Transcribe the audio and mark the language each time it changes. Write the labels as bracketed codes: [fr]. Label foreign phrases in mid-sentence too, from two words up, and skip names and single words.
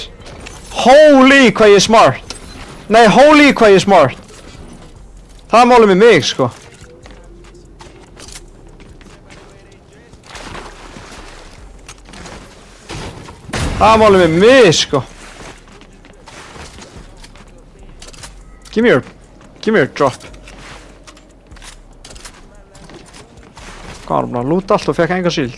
[is] Holy, hvað ég er smart. Nei, holy, hvað ég er smart. Það er málið með mig, sko. Það er málið með mig, sko. [en] Give me your drop. [is] Hvað var hann að lúta allt og fekk enga síld?